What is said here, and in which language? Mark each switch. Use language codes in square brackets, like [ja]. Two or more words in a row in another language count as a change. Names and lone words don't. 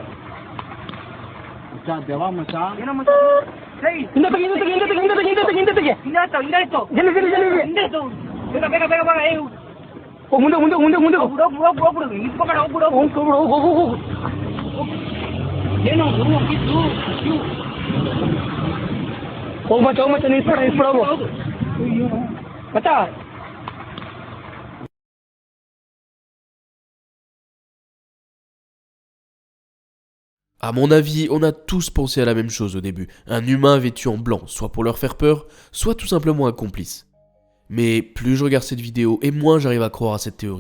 [kn] ಮಚ್ಚ ದೇವಾ ಮಚ್ಚ ಏನೋ ಮಚ್ಚ ಏಯ್ ಹಿಂದೆ ತೆಗೆ ಹಿಂದೆ ಬೇಗ ಬೇಗ ಬೇಗ ಬೇಗ ಏಯ್ ಮುಂದೆ ಮುಂದೆ ಮುಂದೆ ಮುಂದೆ ಹೋಗ್ಬಿಡು ನಿಂತ್ಕೊಂಡು ಹೋಗ್ಬಿಡು ಏನೋ ಹೋಗಿದ್ದು ಹೋಗ್ಮಚ್ಚ ನಿಲ್ಸ್ಬಿಡ ಹೋಗು ಮಚ್ಚ. [fr] À mon avis, on a tous pensé à la même chose au début. Un humain vêtu en blanc, soit pour leur faire peur, soit tout simplement un complice. Mais plus je regarde cette vidéo et moins j'arrive à croire à cette théorie.